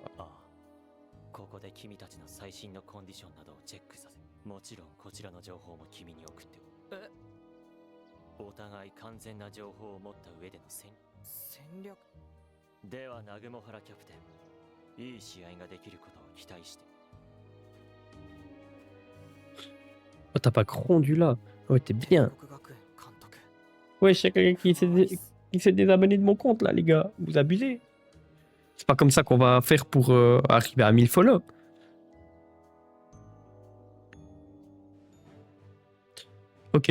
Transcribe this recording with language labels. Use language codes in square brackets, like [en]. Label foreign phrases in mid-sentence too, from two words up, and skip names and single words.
[ja] ああ、ここで君たちの最新のコンディションなどをチェックさせ、もちろんこちらの情報も君に送ってお互い完全な情報を持った上での戦略ではナグモハラキャプテン、いい試合ができることを期待して。 [fr] Oh, t'as pas grondu là. Ouais, t'es bien. [ja] 帝国学園監督 [fr] Ouais, je sais quelqu'un qui s'est désabonné de mon compte là, les gars. Vous abusez. C'est pas comme ça qu'on va faire pour arriver à 1000 follow. Ok.